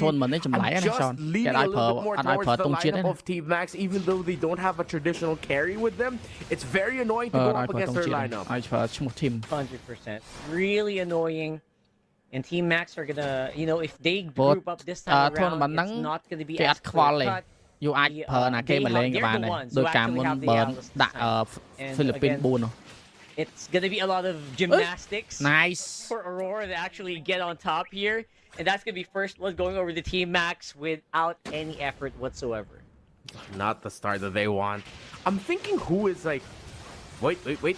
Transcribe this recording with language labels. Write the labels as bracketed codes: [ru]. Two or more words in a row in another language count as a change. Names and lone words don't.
[en] I'm just leaning a little bit more towards the lineup of Team Max, even though they don't have a traditional carry with them. It's very annoying to go up against their lineup. 100%. Really annoying. And Team Max are gonna, if they group up this time around, it's not gonna be as clear-cut. [km] You អាចប្រើណាគេមកលេងបានដោយការមុនបើដាក់ Philippines 4 [en] It's gonna be a lot of gymnastics. Nice for Aurora to actually get on top here, and that's gonna be first blood going over to Team Max without any effort whatsoever. Not the start that they want. I'm thinking who is like, wait.